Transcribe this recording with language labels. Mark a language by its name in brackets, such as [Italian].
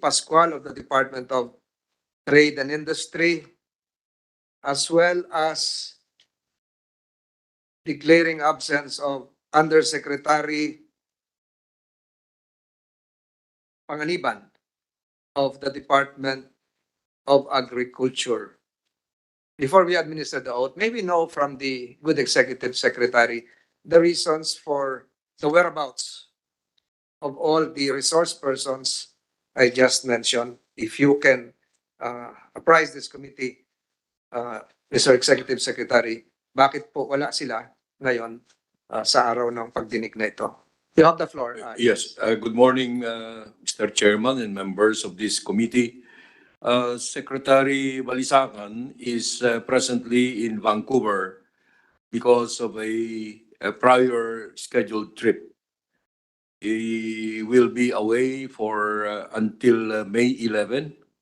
[English] Pascual of the Department of Trade and Industry, as well as the glaring absence of Undersecretary Panganiban of the Department of Agriculture. Before we administer the oath, may we know from the good executive secretary the reasons for the whereabouts of all the resource persons I just mentioned. If you can apprise this committee, Mr. [Filipino] Executive Secretary, bakit po wala sila ngayon sa araw ng pagdinig na ito? [English] You have the floor. Yes, good morning, Mr. Chairman and members of this committee. Secretary Balisacan is presently in Vancouver because of a prior scheduled trip. He will be away for until May 11.